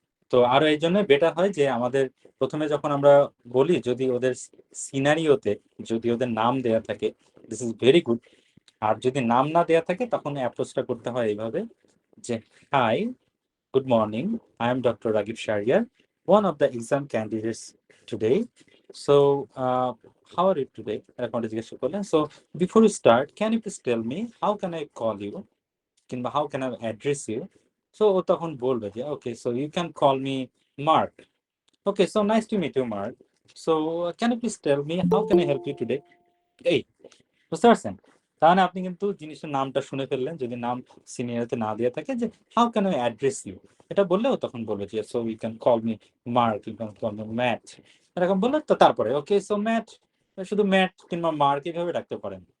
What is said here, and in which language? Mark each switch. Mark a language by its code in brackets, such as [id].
[bn] তো আরো এই জন্য বেটার হয় যে আমাদের প্রথমে যখন আমরা বলি যদি ওদের সিনারিওতে যদি ওদের নাম দেয়া থাকে, [en] This is very good. [bn] আর যদি নাম না দেয়া থাকে তখন অ্যাপ্রোচটা করতে হয় এইভাবে যে high, [en] good morning. I am Dr. Ragib Shariar, one of the exam candidates today. So, how are you today? So, before you start, can you please tell me how can I call you? How can I address you? So, [bn] ও তখন বলবে যে [en] okay, so you can call me Mark. Okay, so nice to meet you, Mark. So, can you please tell me how can I help you today? [bn] এই, বুঝতে পারছেন? তাহলে আপনি কিন্তু জিনিসটার নামটা শুনে ফেললেন। যদি নাম সিনিয়রতে না দেওয়া থাকে যে [en] how can I address you, [bn] এটা বললেও তখন বলবে যে [en] so you can call me Mark, you can call me Matt, [bn] এরকম বললে তো তারপরে [en] okay so Matt, [bn] শুধু ম্যাট কিংবা মার্ক এভাবে রাখতে পারেন।